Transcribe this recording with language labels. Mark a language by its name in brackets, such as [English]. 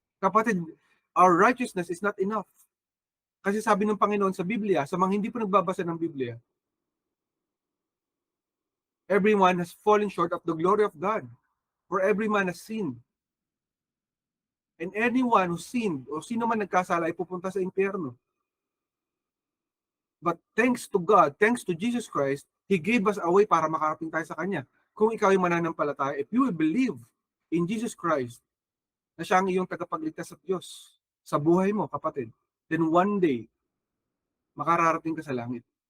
[English] Kapatid, our righteousness is not enough. [Filipino] Kasi sabi ng Panginoon sa Biblia, sa mga hindi po nagbabasa ng Biblia, [English] everyone has fallen short of the glory of God. For every man has sinned. And anyone who sinned, [Filipino] o sino man nagkasala, ay pupunta sa impyerno. [English] But thanks to God, thanks to Jesus Christ, He gave us a way [Filipino] para makarating tayo sa Kanya. Kung ikaw ay mananampalataya, [English] if you will believe in Jesus Christ, [Filipino] na siya ang iyong tagapagligtas at Diyos sa buhay mo, kapatid, [English] then one day, [Filipino] makararating ka sa langit.